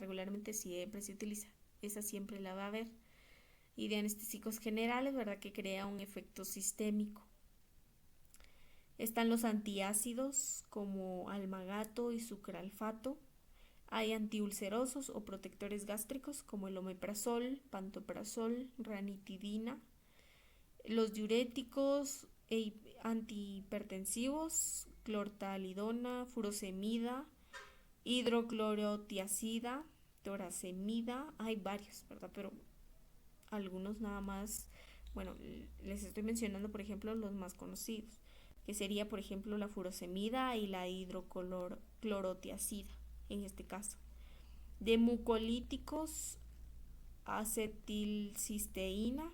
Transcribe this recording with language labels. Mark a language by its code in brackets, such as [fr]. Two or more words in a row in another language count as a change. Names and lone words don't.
[es] Regularmente siempre se utiliza, esa siempre la va a ver. Y de anestésicos generales, ¿verdad? Que crea un efecto sistémico. Están los antiácidos como almagato y sucralfato. Hay antiulcerosos o protectores gástricos como el omeprazol, pantoprazol, ranitidina. Los diuréticos e antihipertensivos, clortalidona, furosemida, hidroclorotiazida, toracemida. Hay varios, ¿verdad? Pero algunos nada más, bueno, les estoy mencionando por ejemplo los más conocidos, que sería por ejemplo la furosemida y la hidroclorotiazida en este caso. De mucolíticos, acetilcisteína.